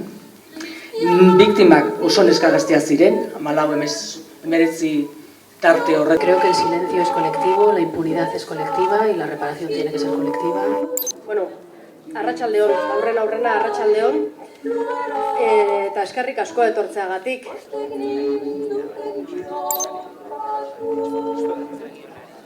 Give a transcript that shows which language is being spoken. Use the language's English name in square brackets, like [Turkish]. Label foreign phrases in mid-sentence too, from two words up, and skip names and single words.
[Basque] Biktimak oso neska gazteak ziren, 14-19 tarte horrek. [Spanish] Creo que el silencio es colectivo, la impunidad es colectiva y la reparación tiene que ser colectiva. [Basque] Bueno, arratsaldeon, aurrena arratsaldeon, eta eskerrik asko etortzeagatik.